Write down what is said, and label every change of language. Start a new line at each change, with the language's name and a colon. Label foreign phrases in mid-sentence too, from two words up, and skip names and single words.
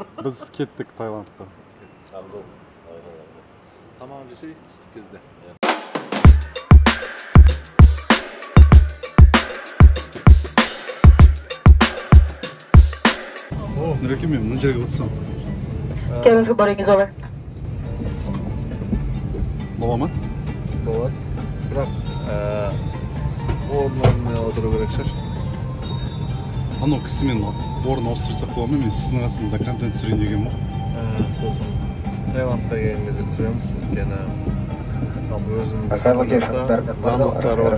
Kazakh: Біз кеттік Таиландқа. Абзал. Тамағын жесейік ыстық кезде. Нұреке, мен мына жерге отырсам.
English: Cabin boarding is over.
Kazakh: Бола ма? Болады. Бірақ орнына отыру керек шығар. Анау кісімен орын ауыстырсақ бола ма? Мен сіздің қасыңызда контент түсірейін деген ба? Сосын Таиландқа келген кезде түсіреміз. Өйткені өзінің заңдылықтары бар.